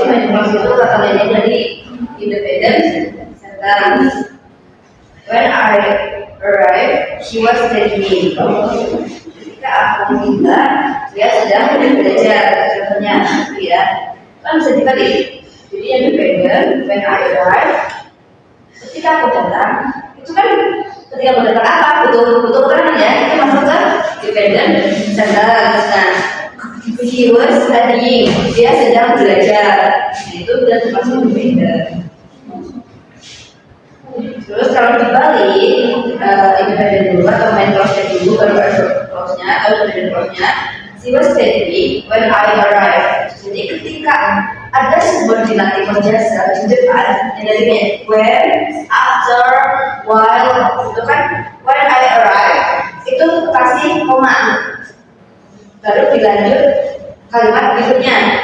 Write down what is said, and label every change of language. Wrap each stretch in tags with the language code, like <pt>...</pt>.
<id>Jadi main clause itu kata lainnya dari independent sentence.</id> <en>When I arrived, she was studying.</en> <id>Ketika aku minta, dia sedang belajar. Contohnya, ya, kan bisa dibalik. Jadi independent,</id> <en>when I arrived,</en> <id>ketika aku datang, itu kan ketika aku datang apa? Butuh keterangan ya. Itu masuk ke dependent sentence. Nah,</id> <en>she was studying.</en> <id>Dia sedang belajar. Nah, itu sudah termasuk dependent. Terus kalau dibalik independent dulu atau main clause dulu baru ada clause-nya atau independent clause-nya.</id> <en>She was studying when I arrived.</en> <id>Jadi ketika ada subordinatif jasa di depan yang dari when, after, while itu kan</id> <en>when I arrived</en> <id>itu kasih koma baru dilanjut kalimat berikutnya.</id>